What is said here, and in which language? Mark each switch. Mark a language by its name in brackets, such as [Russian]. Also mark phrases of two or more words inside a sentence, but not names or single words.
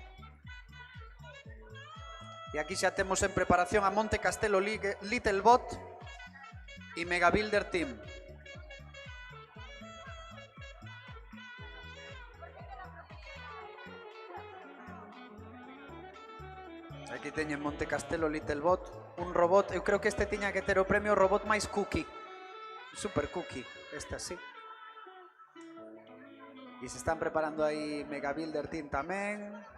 [Galician] E aquí xa temos en preparación a Monte Castelo Littlebot e Mega Builder Team. Aquí teñen Monte Castelo Littlebot, un robot, eu creo que este tiña que ter o premio robot máis cookie, [English] super cookie, [Galician] este así. E se están preparando aí Mega Builder Team tamén.